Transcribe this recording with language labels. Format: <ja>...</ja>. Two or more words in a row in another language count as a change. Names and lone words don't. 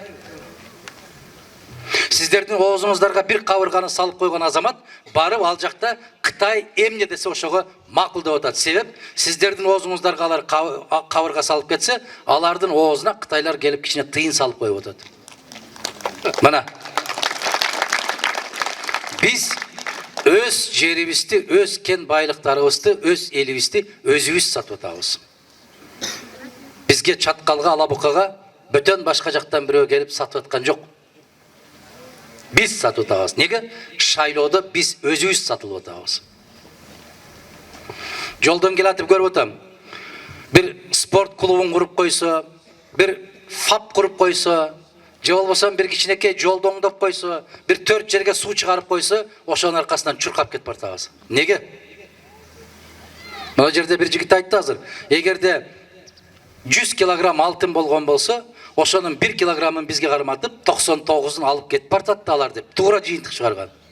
<ky>Сиздердин оозуңуздарга бир кабырганы салып койгон азамат барып ал жакта Кытай эмне десе ошого макул деп атат. Себеп сиздердин оозуңуздарга алар кабырга салып кетсе, алардын оозуна Кытайлар келип кичине тыйын салып коюп атат. Мына биз өз жерибизди, өз кен байлыктарыбызды, өз элибизди өзүбүз сатып атабыз. Бизге Чаткалга, Алабукага бөтөн башка жактан бирөө келип сатып аткан жок. Biz сатып атабыз. Неге? Шайлоодо biz өзүбүз сатылып атабыз. Жолдон келатып көрүп атам. Bir sport клубун куруп койсо, bir FAP куруп койсо, же болбосо bir кичинекей жолду оңдоп койсо, bir 4 жерге суу чыгарып койсо, ошонун аркасынан чуркап кетип бартабыз. Неге? Мына жерде bir жигит айтты азыр. Эгерде 100 килограмм алтын болгон болсо, ошонун 1 килограммын бизге карматып, 99-ун алып кетип бартат алар деп туура жыйынтык чыгарган.</ky>